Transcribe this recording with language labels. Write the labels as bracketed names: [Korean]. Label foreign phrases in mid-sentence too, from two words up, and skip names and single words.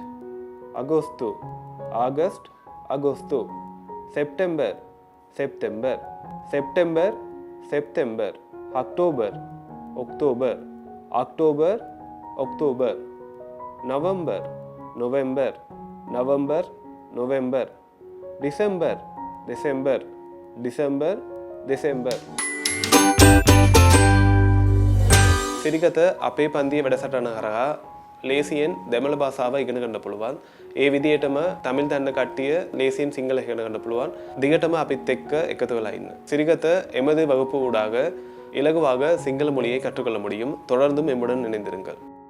[Tamil] அகோஸ்து ஆகஸ்ட் அகோஸ்து செப்டம்பர் செப்டம்பர் செப்டம்பர் செப்டம்பர் அக்டோபர் அக்டோபர் அக்டோபர் அக்டோபர் நவம்பர் நவம்பர் நவம்பர் நவம்பர் டிசம்பர் டிசம்பர் டிசம்பர் டிசம்பர் [Sinhala] සිරිගත අපේ පන්තියේ වැඩසටහන හරහා ලේසියෙන් දෙමළ භාෂාව ඉගෙන ගන්න පුළුවන්. ඒ විදිහටම තමිල් දන්න කට්ටිය ලේසියෙන් සිංහල ඉගෙන ගන්න පුළුවන්. දිගටම අපිත් එක්ක එකතු වෙලා ඉන්න. [Tamil] சிரிகත எமது வகுப்பு ஊடாக இலகுவாக சிங்கள மொழியை கற்றுக்கொள்ள முடியும். தொடர்ந்தும் எம்முடன் இணைந்திருங்கள்.